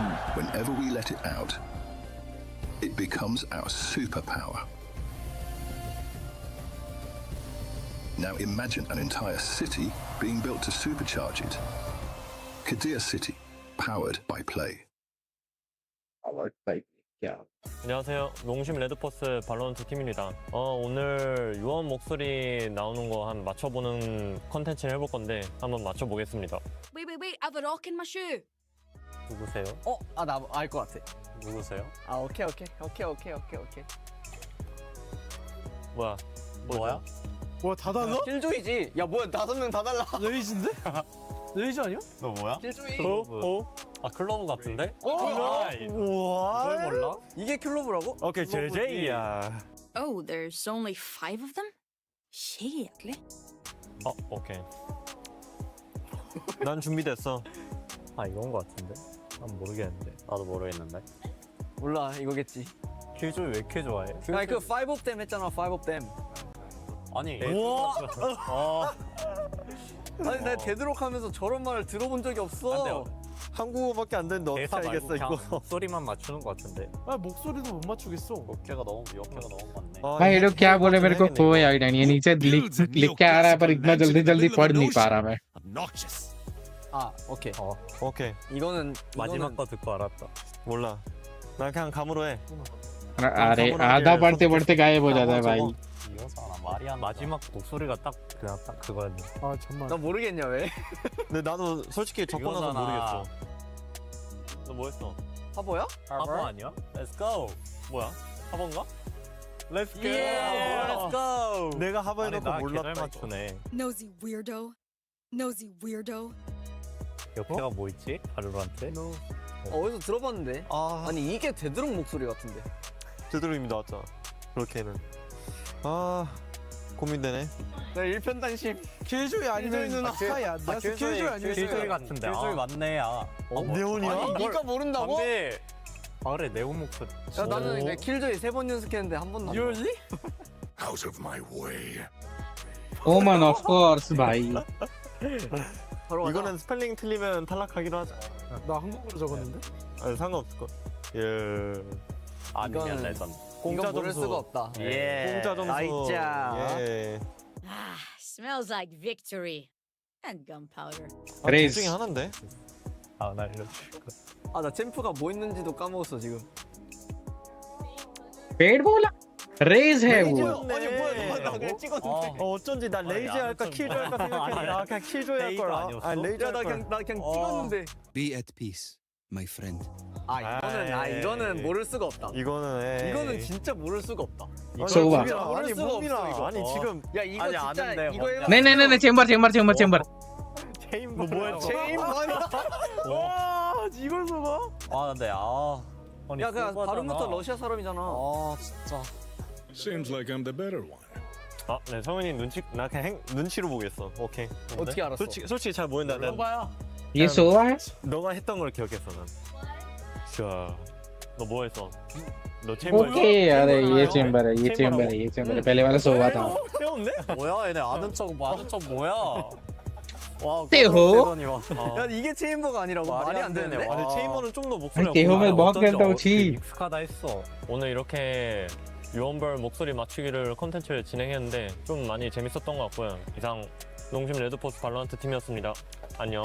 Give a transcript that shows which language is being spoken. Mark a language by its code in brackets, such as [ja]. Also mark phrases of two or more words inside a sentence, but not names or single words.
[en] Whenever we let it out, it becomes our superpower. Now imagine an entire city being built to supercharge it. Kadia City, powered by Play. Powered by Play. [ko] 안녕하세요. 농심 레드포스 발로란트 팀입니다. 오늘 유언 목소리 나오는 거 한 맞춰보는 컨텐츠를 해볼 건데 한번 맞춰보겠습니다. [en] Wait, I have a rock in my shoe. [ko] 누구세요? 나 알 것 같아. 누구세요? 오케이. 뭐야? 뭐야, 다 달라? 킬조이지. 야, 뭐야, 5명 다 달라. 레이즈인데? 레이즈 아니야? 너 뭐야? 킬조이. 클로브 같은데? 우와. 뭘 몰라? 이게 클로브라고? 오케이, JJ야. [en] Oh, there's only 5 of them? Shit. [ko] 오케이. 난 준비됐어. 이건 거 같은데? 난 모르겠는데. 나도 모르겠는데. 몰라, 이거겠지. 킬조이 왜 이렇게 좋아해? 아니, 그 [en] 5 of them [ko] 했잖아, [en] 5 of them. [ko] 아니. 우와! 아니, 나 데드록 하면서 저런 말을 들어본 적이 없어. 한국어밖에 안 되는데 어떻게 알겠어, 이거? 목소리만 맞추는 거 같은데. 목소리도 못 맞추겠어. 역해가 너무 많네. [hi] भाई ये लोग क्या बोले मेरे को कोई आइडिया नहीं है नीचे लिख के आ रहा है पर इतना जल्दी पढ़ नहीं पा रहा मैं [ko] 오케이. 오케이. 이거는 마지막 거 듣고 알았다. 몰라. 난 그냥 감으로 해. [hi] अरे आधा पढ़ते गायब हो जाता है भाई [ko] 마지막 목소리가 딱 그거였네. 정말. 나 모르겠냐 왜? 근데 나도 솔직히 적고 나서 모르겠어. 너 뭐했어? 하버야? 하버 아니야? [en] Let's go. [ko] 뭐야? 하버인가? [en] Let's go. Let's go. [ko] 내가 하버 해놓고 몰랐다. 잘 맞추네. [en] Nosy weirdo. [ko] 역해가 뭐 있지? 바로란테? 어디서 들어봤는데? 아니 이게 데드록 목소리 같은데. 되도록이미 나왔잖아. 그렇게는. 고민되네. 나 일편단심. 킬조이 아니면 누나 하야. 나 킬조이 아니면 킬조이 같은데. 킬조이 맞네. 네온이야? 아니 이거 모른다고? 맞네. 그래 네온 목소리. 야 나는 킬조이 3번 연습했는데 한 번도 안. [en] Really? Out of my way. Omen of course भाई [ko] 이거는 스펠링 틀리면 탈락하기로 하자. 나 한국어로 적었는데? 아니 상관없을 걸. 예. 아니면 레전. 공짜 모를 점수. 수가 없다. 공짜 점수. 나이자. 예. [en] Smells like victory and gunpowder. [ko] 둘 중에 하나인데. 나 알려줄까. 나 챔프가 뭐 있는지도 까먹었어 지금. [hi] पेड़ बोला रेज है वो [ko] 아니 뭐야 나 그냥 찍었는데. 어쩐지 나 레이즈 할까 킬조이 할까 생각했는데 나 그냥 킬조이 할 거야. 레이즈 나 그냥 찍었는데. [en] Be at peace, my friend. [ko] 이거는 모를 수가 없다. 이거는 진짜 모를 수가 없다. 소바 아니 뭡니다. 아니 지금 야 이거 진짜 이거 해봐. [hi] नहीं चेंबर [ko] 너 뭐야? 와 이걸 써봐. 근데 야 그냥 발음부터 러시아 사람이잖아. 진짜. [en] Seems like I'm the better one. [ko] 네 성현이 나 그냥 눈치로 보겠어. 오케이. 어떻게 알았어? 솔직히 잘 모른다. [hi] ये सोवा है [ko] 너가 했던 걸 기억했어 난. 자, 너 뭐 했어? 너 체인버 [hi] ओके अरे ये चेंबर है ये चेंबर है ये चेंबर है पहले वाला सो हुआ था [ko] 태웠네? 뭐야 얘네 아는 척 뭐야? 와, तेहो 야 이게 체인버가 아니라고 말이 안 되네. 아니 체인버는 좀 더 목소리가 [hi] तेहो में बहुत खेलता हूँ छी [ko] 익숙하다 했어. 오늘 이렇게 유언별 목소리 맞추기를 컨텐츠를 진행했는데 좀 많이 재밌었던 것 같고요. 이상 농심 레드포스 발로란트 팀이었습니다. 안녕.